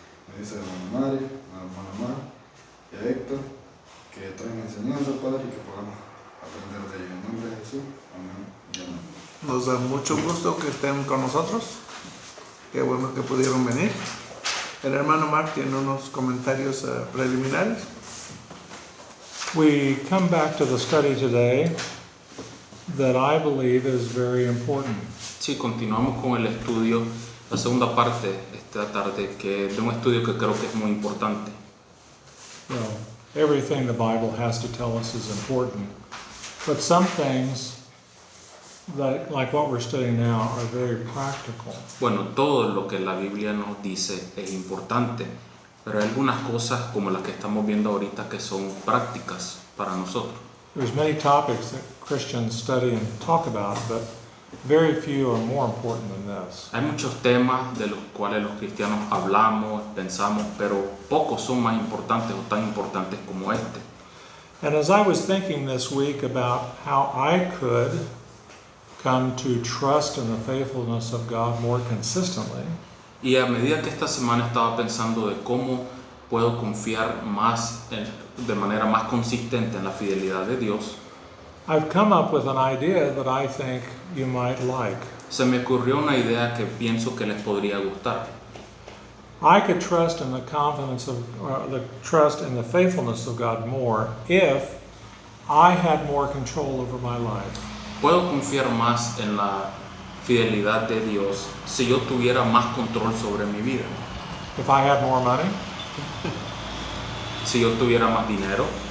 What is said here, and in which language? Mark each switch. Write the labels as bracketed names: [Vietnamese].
[Spanish] Me dice a la hermana Mari, a la hermana Mar y a Héctor, que traen enseñanza, Padre, y que podamos aprender de ellos. En nombre de Jesús, amén y amén. Nos da mucho gusto que estén con nosotros. Qué bueno que pudieron venir. El hermano Mark tiene unos comentarios preliminares. [English] We come back to the study today that I believe is very important. [Spanish] Sí, continuamos con el estudio, la segunda parte esta tarde, que de un estudio que creo que es muy importante. [English] You know, everything the Bible has to tell us is important, but some things, like what we're studying now, are very practical. [Spanish] Bueno, todo lo que la Biblia nos dice es importante, pero hay algunas cosas como las que estamos viendo ahorita que son prácticas para nosotros. [English] There's many topics that Christians study and talk about, but very few are more important than this. [Spanish] Hay muchos temas de los cuales los cristianos hablamos, pensamos, pero pocos son más importantes o tan importantes como este. [English] And as I was thinking this week about how I could come to trust in the faithfulness of God more consistently, [Spanish] Y a medida que esta semana estaba pensando de cómo puedo confiar de manera más consistente en la fidelidad de Dios, [English] I've come up with an idea that I think you might like. [Spanish] se me ocurrió una idea que pienso que les podría gustar. [English] I could trust in the confidence of, the trust in the faithfulness of God more if I had more control over my life. [Spanish] Puedo confiar más en la fidelidad de Dios si yo tuviera más control sobre mi vida. [English] If I had more money, [Spanish] Si yo tuviera más dinero,